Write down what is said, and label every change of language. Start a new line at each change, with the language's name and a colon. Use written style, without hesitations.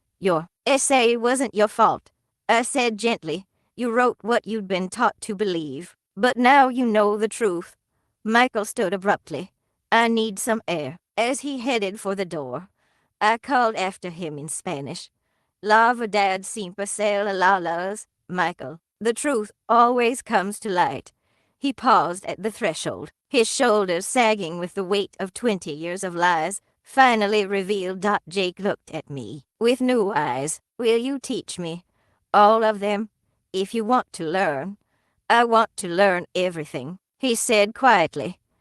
English: Your essay wasn't your fault, I said gently. You wrote what you'd been taught to believe, but now you know the truth. Michael stood abruptly. I need some air. As he headed for the door, I called after him in Spanish.
Spanish: La verdad siempre sale a la luz, Michael.
English: The truth always comes to light. He paused at the threshold, his shoulders sagging with the weight of 20 years of lies, finally revealed. Jake looked at me with new eyes. Will you teach me? All of them? If you want to learn. I want to learn everything, he said quietly.